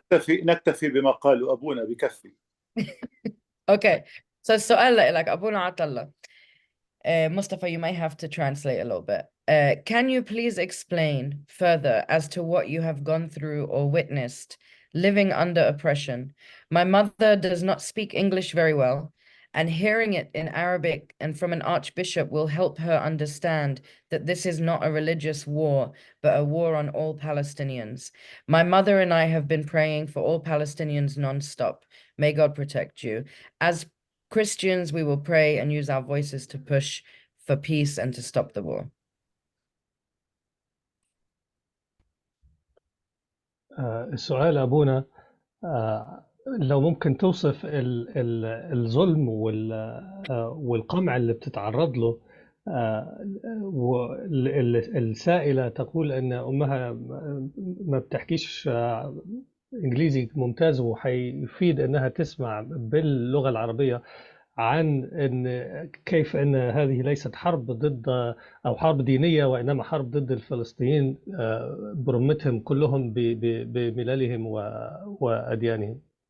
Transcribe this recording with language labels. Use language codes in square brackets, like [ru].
[ar] نكتفي بما قالوا أبونا بكفي. [en] Okay, so [ar] السؤال لك أبونا عطلة. [en] Mustafa, you may have to translate a little bit. Can you please explain further as to what you have gone through or witnessed living under oppression? My mother does not speak English very well, and hearing it in Arabic and from an archbishop will help her understand that this is not a religious war, but a war on all Palestinians. My mother and I have been praying for all Palestinians non-stop. May God protect you. As Christians, we will pray and use our voices to push for peace and to stop the war. [ar] السؤال أبونا، لو ممكن توصف الظلم والقمع اللي بتتعرض له. والسائلة تقول أن أمها ما بتحكيش إنجليزي ممتاز، وحيفيد أنها تسمع باللغة العربية عن أن كيف أن هذه ليست حرب ضد أو حرب دينية، وإنما حرب ضد الفلسطينيين برمتهم كلهم بملالهم وأديانهم.